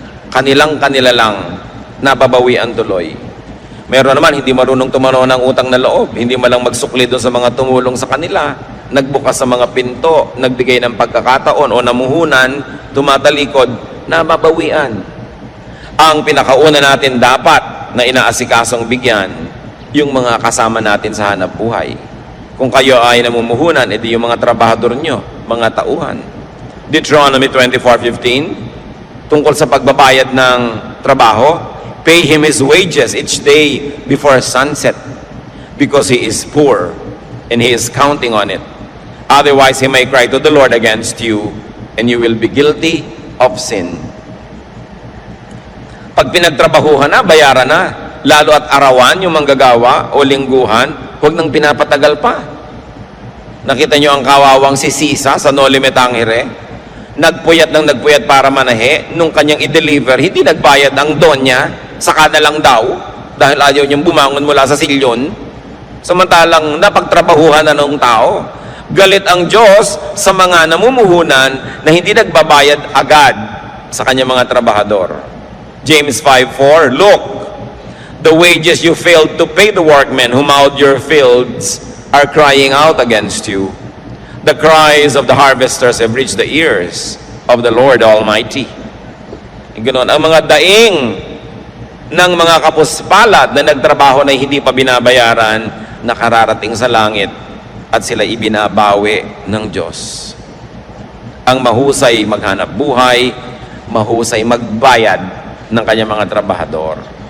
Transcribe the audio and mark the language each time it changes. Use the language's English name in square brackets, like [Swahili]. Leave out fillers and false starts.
[Filipino] Kanila lang nababawian tuloy. Meron naman hindi marunong tumanaw ng utang na loob, hindi malang magsukli doon sa mga tumulong sa kanila, nagbukas sa mga pinto, nagbigay ng pagkakataon o namuhunan, tumatalikod, nababawian. Ang pinakauna natin dapat na inaasikasong bigyan, yung mga kasama natin sa hanap buhay. Kung kayo ay namumuhunan, edi yung mga trabahador nyo, mga tauhan. [English] Deuteronomy 24:15, [Filipino] tungkol sa pagbabayad ng trabaho, [English] pay him his wages each day before sunset, because he is poor, and he is counting on it. Otherwise, he may cry to the Lord against you, and you will be guilty of sin. [Filipino] Pag pinagtrabahuhan na, bayaran na. Lalo at arawan, yung manggagawa o lingguhan, huwag nang pinapatagal pa. Nakita nyo ang kawawang si Sisa sa Noli Me Tangere? Nagpuyat para manahe, nung kanyang i-deliver, hindi nagbayad ang donya, saka na lang daw, dahil ayaw niyang bumangon mula sa silyon. Samantalang napagtrabahuhan na ng tao. Galit ang Diyos sa mga namumuhunan na hindi nagbabayad agad sa kanyang mga trabahador. [English] James 5:4, look, the wages you failed to pay the workmen who mowed your fields are crying out against you. The cries of the harvesters have reached the ears. of the Lord Almighty. [Filipino] Ganon, ang mga daing ng mga kapuspalad na nagtrabaho na hindi pa binabayaran, nakararating sa langit at sila ibinabawi ng Diyos. Ang mahusay maghanap buhay, mahusay magbayad ng kanyang mga trabahador.